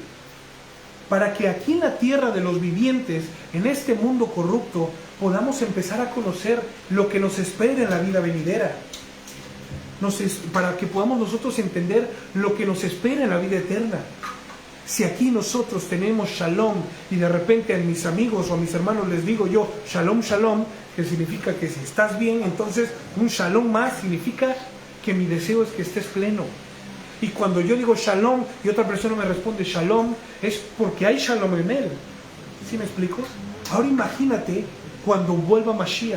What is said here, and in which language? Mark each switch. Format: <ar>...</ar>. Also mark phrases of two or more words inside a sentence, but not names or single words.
<es>Para que aquí en la tierra de los vivientes, en este mundo corrupto, podamos empezar a conocer lo que nos espera en la vida venidera. Para que podamos nosotros entender lo que nos espera en la vida eterna. Si aquí nosotros tenemos shalom y de repente a mis amigos o a mis hermanos les digo yo</es> <he>שלום, שלום,</he> <es>que significa que si estás bien, entonces un shalom más significa que mi deseo es que estés pleno. Y cuando yo digo shalom y otra persona me responde shalom, es porque hay shalom en él. ¿Sí me explico? Ahora imagínate cuando vuelva Mashiach.</es>